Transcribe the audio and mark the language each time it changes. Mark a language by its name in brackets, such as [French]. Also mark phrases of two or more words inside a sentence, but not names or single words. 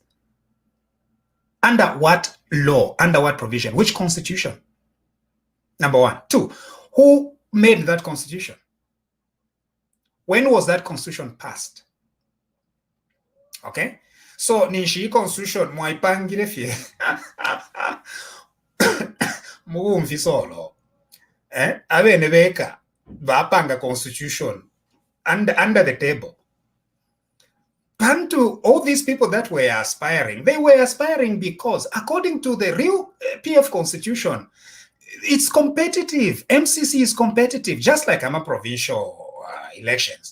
[English] Under what law? Under what provision? Which Constitution? Number one. Two, who made that Constitution? When was that Constitution passed? [Bemba] Okay? So nishi Constitution mwaipangile fie muumfi solo abene beka bapanga Constitution [English] under the table. And to all these people that were aspiring, they were aspiring because according to the real PF Constitution, it's competitive. MCC is competitive, just like provincial elections.